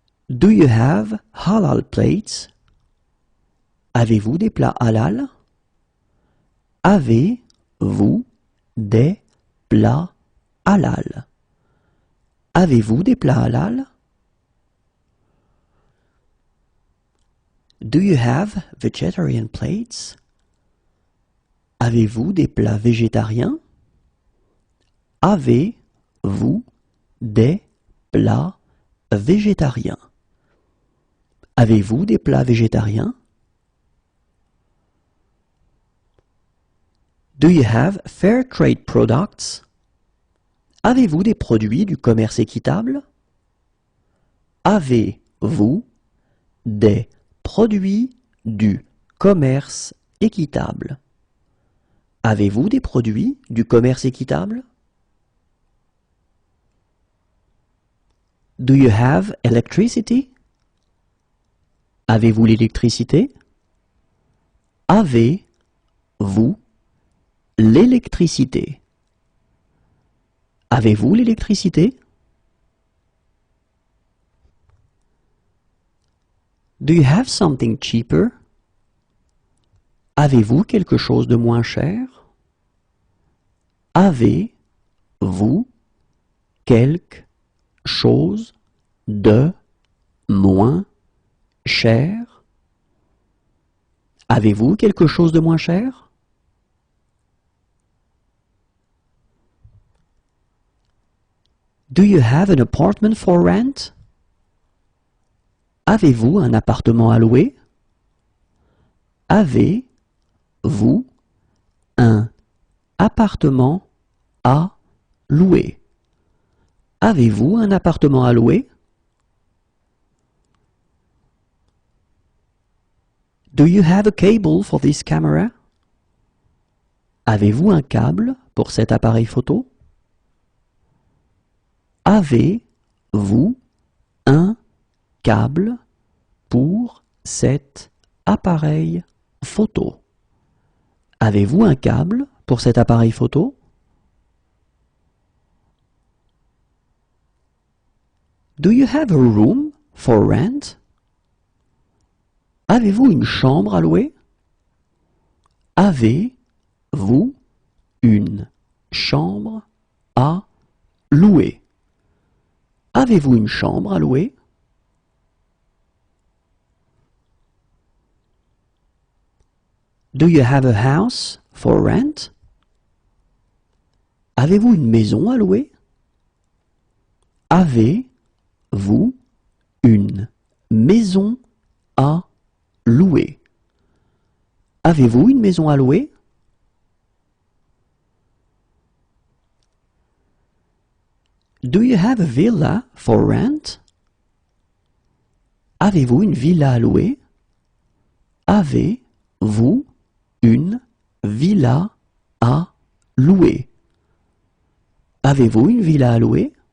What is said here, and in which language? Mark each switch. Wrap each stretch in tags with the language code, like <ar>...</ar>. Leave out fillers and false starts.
<en>Do you have halal plates?</en> <fr>Avez-vous des plats halal? Avez-vous des plats halal? Avez-vous des plats halal?</fr> <en>Do you have vegetarian plates?</en> <fr>Avez-vous des plats végétariens? Avez-vous des plats végétariens? Avez-vous des plats végétariens?</fr> <en>Do you have fair trade products?</en> <fr>Avez-vous des produits du commerce équitable? Avez-vous des produits du commerce équitable? Avez-vous des produits du commerce équitable?</fr> <en>Do you have electricity?</en> <fr>Avez-vous l'électricité? Avez-vous l'électricité? Avez-vous l'électricité?</fr> <en>Do you have something cheaper?</en> <fr>Avez-vous quelque chose de moins cher? Avez-vous quelque chose de moins cher? Avez-vous quelque chose de moins cher?</fr> <en>Do you have an apartment for rent?</en> <fr>Avez-vous un appartement à louer? Avez-vous un appartement à louer? Avez-vous un appartement à louer?</fr> <en>Do you have a cable for this camera?</en> <fr>Avez-vous un câble pour cet appareil photo? Avez-vous un câble pour cet appareil photo? Avez-vous un câble pour cet appareil photo?</fr> <en>Do you have a room for rent?</en> <fr>Avez-vous une chambre à louer? Avez-vous une chambre à louer? Avez-vous une chambre à louer?</fr> <en>Do you have a house for rent?</en> <fr>Avez-vous une maison à louer? Avez-vous une maison à louer? Avez-vous une maison à louer?</fr> <en>Do you have a villa for rent?</en> <fr>Avez-vous une villa à louer? Avez-vous une villa à louer? Avez-vous une villa à louer?</fr>